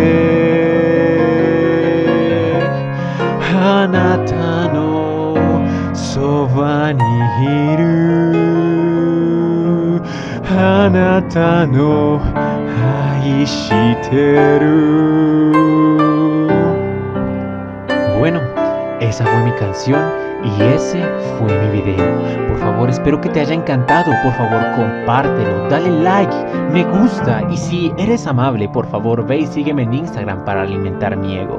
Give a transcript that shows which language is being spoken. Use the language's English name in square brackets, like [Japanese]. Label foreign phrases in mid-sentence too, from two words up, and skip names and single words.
[Japanese] て、あなたのそばにいる、あなたの愛してる。 [Spanish] Bueno, esa fue mi canción y ese fue mi video. Por favor, espero que te haya encantado. Por favor, compártelo, dale like, me gusta. Y si eres amable, por favor, ve y sígueme en Instagram para alimentar mi ego.